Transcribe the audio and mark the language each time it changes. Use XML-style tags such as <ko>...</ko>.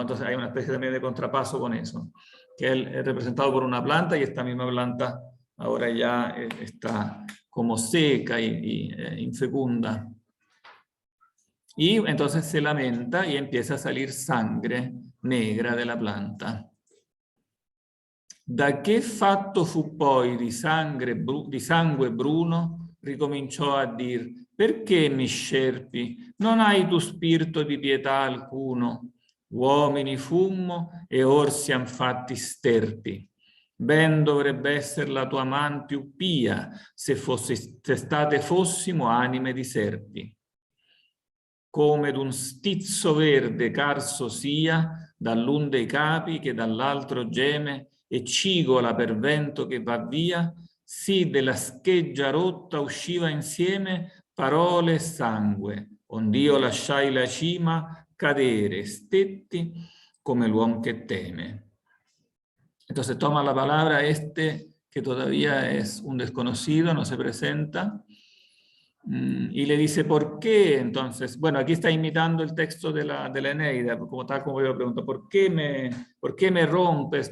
<es>Entonces hay una especie también de contrapaso con eso. Que él es representado por una planta y esta misma planta ahora ya está como seca y infecunda. Y entonces se lamenta y empieza a salir sangre negra de la planta.</es> <it>Da che fatto fu poi di sangue bruno, ricominciò a dir: perché mi scerpi? Non hai tu spirito di pietà alcuno? Uomini fummo e or siam fatti sterpi. Ben dovrebbe essere la tua man più pia, se state fossimo anime di serpi. Come d'un stizzo verde carso sia, dall'un dei capi che dall'altro geme e cigola per vento che va via, sì della scheggia rotta usciva insieme parole e sangue, ond'io lasciai la cima cadere, stetti come l'uom che teme.</it> <es>Entonces toma la palabra que todavía es un desconocido, no se presenta, y le dice, ¿por qué? Entonces, bueno, aquí está imitando el texto de la Eneida, como tal como yo le pregunto, ¿por qué me rompes?</es>